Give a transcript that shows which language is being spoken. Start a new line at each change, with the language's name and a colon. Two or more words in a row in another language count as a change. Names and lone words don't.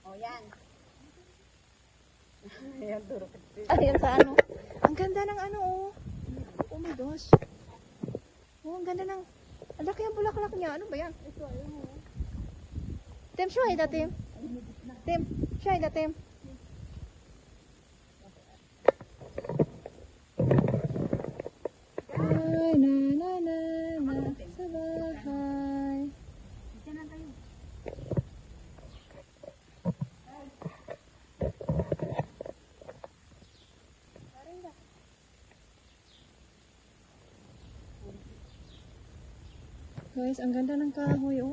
Filipino: Ayan sa ano. Ang ganda ng ano, oh. gosh. Oh, ang ganda ng... Ang laki ang bulaklak niya. Ano ba yan? Ito, ayun mo.
English: Tim, show it, Tim. Tim, show it, Tim.
Filipino: Ay, na, sa bahay. Diyan na tayo. Guys, ang ganda ng kahoy, oh.